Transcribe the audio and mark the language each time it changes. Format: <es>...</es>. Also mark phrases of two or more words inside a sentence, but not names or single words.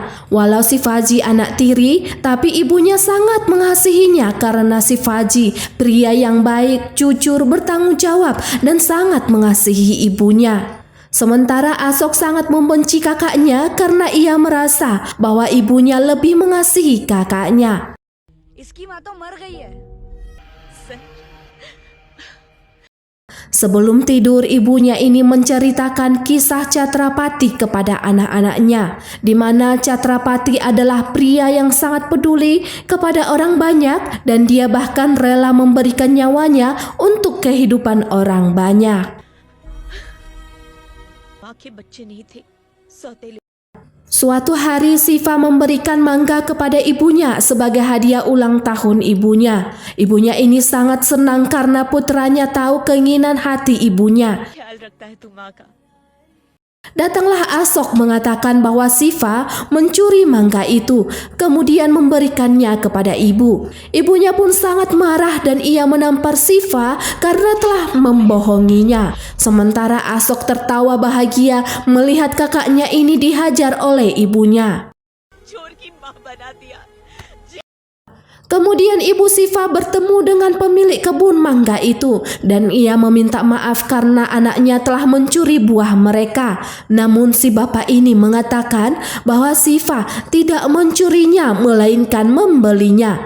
<id>Walau Shivaji anak tiri, tapi ibunya sangat mengasihinya karena Shivaji pria yang baik, jujur, bertanggung jawab dan sangat mengasihi ibunya. Sementara Ashok sangat membenci kakaknya karena ia merasa bahwa ibunya lebih mengasihi kakaknya.</id> <hi>इसकी माँ तो मर गई है।</hi> <id>Sebelum tidur, ibunya ini menceritakan kisah Chhatrapati kepada anak-anaknya, di mana Chhatrapati adalah pria yang sangat peduli kepada orang banyak dan dia bahkan rela memberikan nyawanya untuk kehidupan orang banyak.</id> <hi>के बच्चे नहीं थे, सौतेले।</hi> <id>Suatu hari Shiva memberikan mangga kepada ibunya sebagai hadiah ulang tahun ibunya. Ibunya ini sangat senang karena putranya tahu keinginan hati ibunya.</id> <hi>ख्याल रखता है तू माँ का।</hi> <id>Datanglah Ashok mengatakan bahwa Shiva mencuri mangga itu, kemudian memberikannya kepada ibu. Ibunya pun sangat marah dan ia menampar Shiva karena telah membohonginya. Sementara Ashok tertawa bahagia melihat kakaknya ini dihajar oleh ibunya.</id> <hi>चोर की माँ बना दिया।</hi> <id>Kemudian ibu Shiva bertemu dengan pemilik kebun mangga itu dan ia meminta maaf karena anaknya telah mencuri buah mereka. Namun si bapak ini mengatakan bahwa Shiva tidak mencurinya melainkan membelinya.</id>